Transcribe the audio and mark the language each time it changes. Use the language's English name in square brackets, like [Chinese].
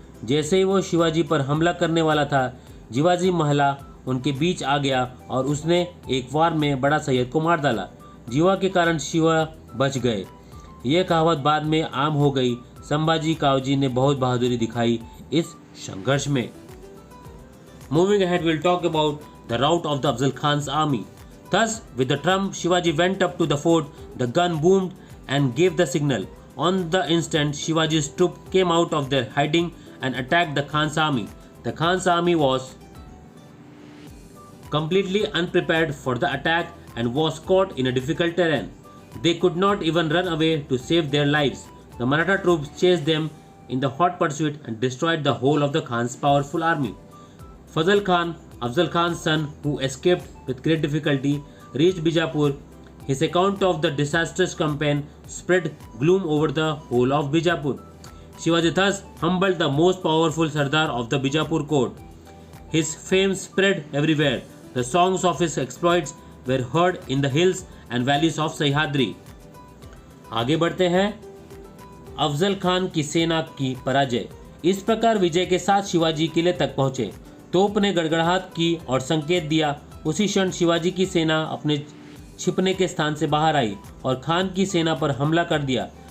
[Hindi] जैसे ही वो शिवाजी पर हमला करने वाला था, जिवाजी महला उनके बीच आ गया और उसने एक वार में बड़ा सैयद को मार डाला। जीवा के कारण शिवा बच गए। यह कहावत बाद में आम हो गई। संभाजी कावजी ने बहुत बहादुरी दिखाई इस संघर्ष में। [English] Moving ahead, we'll talk about the rout of the Afzal Khan's army. Thus, with the trump, Shivaji went up to the fort. The gun boomed and gave the signal. On the instant, Shivaji's troops came out of their hiding and attacked the Khan's army. The Khan's army was completely unprepared for the attack and was caught in a difficult terrain. They could not even run away to save their lives. The Maratha troops chased them in the hot pursuit and destroyed the whole of the Khan's powerful army. Fazal Khan, Afzal Khan's son, who escaped with great difficulty, reached Bijapur. His account of the disastrous campaign spread gloom over the whole of Bijapur. Shivaji thus humbled the most powerful Sardar of the Bijapur court. His fame spread everywhere. The songs of his exploits were heard in the hills and valleys of Sahyadri. [Hindi] आगे बढ़ते हैं। अफजल खान की सेना की पराजय। इस प्रकार विजय के साथ शिवाजी किले तक पहुंचे। तोप ने गड़गड़ाहट की और संकेत दिया। उसी क्षण शिवाजी की सेना अपने छिपने के स्थान से बाहर आई और खान की सेना पर हमला कर दिया।